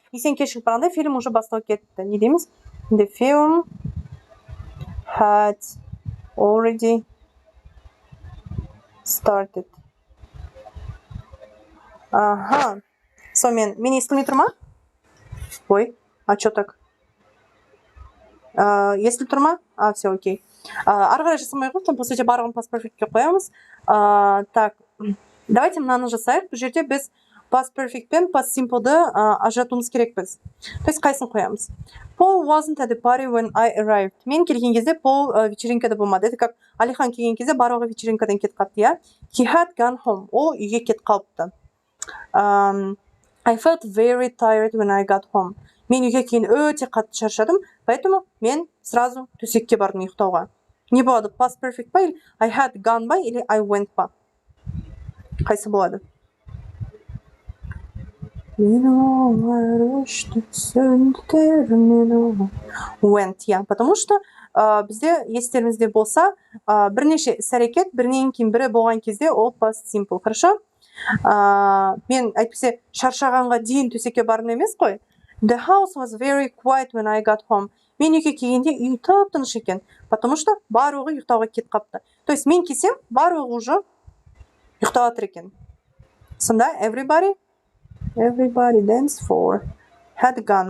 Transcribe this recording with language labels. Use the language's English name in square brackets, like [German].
[Kazakh] И сен кешігіп барғанда фильм уже басталып кетті. Не дейміз? [English] The film had already started. Ага. [Kazakh] Сонымен, мен естілмей тұр ма? [Russian] Ой, а что так? [Kazakh] Естіліп тұр ма? [Russian] Все, окей. [Kazakh] Ары қарай жасамай қойып, [Russian] по сути, [Kazakh] барлығын past perfect'ке қоямыз. [Russian] Так, давайте [Kazakh] мынаны жасайық. Бұл жерде біз past perfect пен past simple'ды ажыратуымыз керекпіз. [Russian] То есть [Kazakh] қайсын қоямыз? [English] Paul wasn't at the party when I arrived. [Kazakh] Мен келген кезде Paul вечеринкада болмады. [Russian] Это как [Kazakh] Алихан келген кезде барлығы вечеринкадан кетіп қалыпты, иә? He had gone home. Ол үйге кетіп қалыпты. [English] I felt very tired when I got home. [Kazakh] Мен үйге кейін өте қатты шаршадым, [Russian] поэтому [Kazakh] мен [Russian] сразу [Kazakh] төсекке бардым ұйықтауға. Не болады? [English] Past perfect па или I had gone ба или I went па? [Kazakh] Қайсы болады? [English] Went, я. [Russian] Потому что [Kazakh] бізде естеріңізде болса, бірнеше іс-әрекет бірінен кейін бірі болған кезде ол past simple. [Russian] Хорошо? [Kazakh] Мен әйтпесе шаршағанға дейін төсекке бардым емес қой. [English] The house was very quiet when I got home. [Kazakh] Мен үйге келгенде үй тып-тыныш екен, [Russian] потому что [Kazakh] барлығы ұйықтауға кетіп қапты. [Russian] То есть [Kazakh] мен келсем, барлығы уже ұйықтап жатыр екен. Сонда [English] everybody danced for had gone.